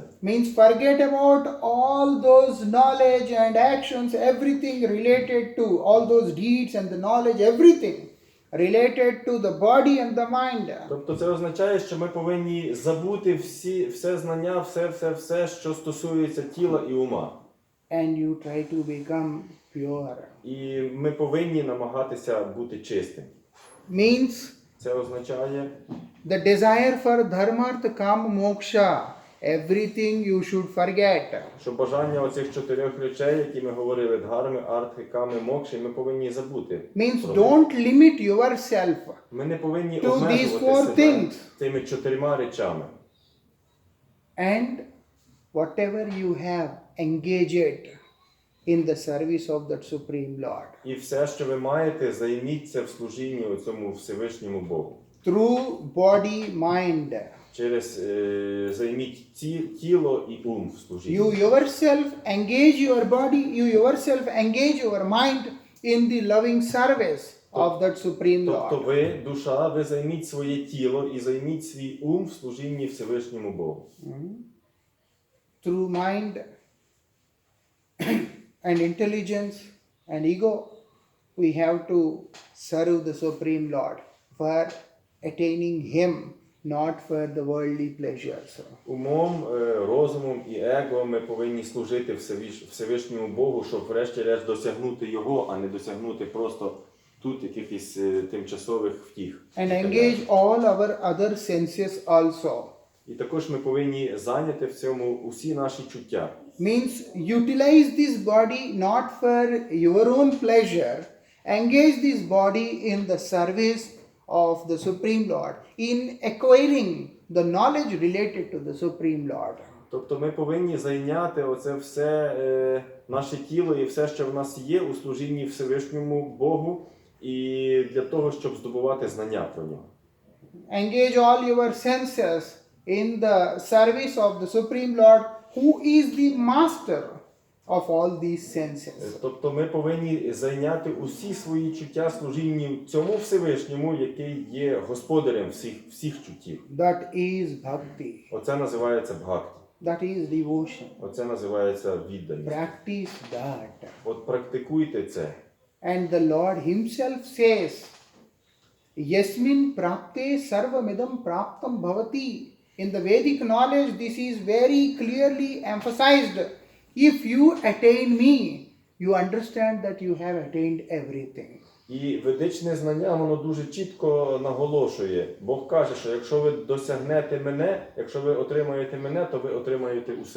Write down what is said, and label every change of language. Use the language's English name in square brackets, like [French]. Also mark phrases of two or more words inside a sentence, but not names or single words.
[English] Means forget about all those knowledge and actions, everything related to, all those deeds and the knowledge, everything related to the body and the mind. [Ukrainian] Тобто це означає, що ми повинні забути все знання, все, що стосується тіла і ума. [English] And you try to become pure. [Ukrainian] І ми повинні намагатися бути чистим. [English] Means [Ukrainian] Це означає, [English] the desire for [Sanskrit] धर्मार्थ काम मोक्ष, [English] everything you should forget. [Ukrainian] що бажання оцих 4 речей, які ми говорили, дхарми, артхи, ками, мокші, ми повинні забути. [English] Means don't limit yourself [Ukrainian] Ми не повинні [English] to these [Ukrainian] обмежувати [English] 4 [Ukrainian] себе [English] things. [Ukrainian] цими 4 речами. [English] And whatever you have engaged in the service of that Supreme Lord. [Ukrainian] І все, що ви маєте, займіться в служінні цьому Всевишньому Богу. [English] Through body, mind. [Ukrainian] Через займіть тіло і ум в служінні. [English] You yourself engage your body, you yourself engage your mind in the loving service of that Supreme [Ukrainian] Тобто [English] Lord. [Ukrainian] ви, душа, ви займіть своє тіло і займіть свій ум в служінні Всевишньому Богу. [English] Through mind and intelligence and ego, we have to serve the Supreme Lord for attaining Him, not for the worldly pleasures. [Ukrainian] Умом, розумом і его ми повинні служити Всевишньому Богу, щоб врешті-решт досягнути Його, а не досягнути просто тут якихось тимчасових втіх. [English] And engage all our other senses also. [Ukrainian] І також ми повинні зайняти в цьому усі наші чуття. [English] Means utilize this body not for your own pleasure. Engage this body in the service of the Supreme Lord, in acquiring the knowledge related to the Supreme Lord. [Ukrainian] Тобто ми повинні зайняти оце все наше тіло і все, що в нас є у служінні Всевишньому Богу, і для того, щоб здобувати знання про нього. [English] Engage all your senses in the service of the Supreme Lord, who is the master of all these senses. [Ukrainian] Тобто ми повинні зайняти усі свої чуття служінню цьому Всевишньому, який є господарем всіх чуттів. [English] That is bhakti. [Ukrainian] Оце називається бхакті. [English] That is devotion. [Ukrainian] Оце називається відданість. [English] Practice that. [Ukrainian] От практикуйте це. [English] And the Lord Himself says, [Sanskrit] यस्मिन् प्राप्ते सर्वमिदं प्राप्तं भवति. [English] In the Vedic knowledge, this is very clearly emphasized. If you attain me, you understand that you have attained everything. [Ukrainian] І ведичне знання, воно дуже чітко наголошує. Бог каже, що якщо ви досягнете мене, якщо ви отримаєте мене, то ви отримаєте усе.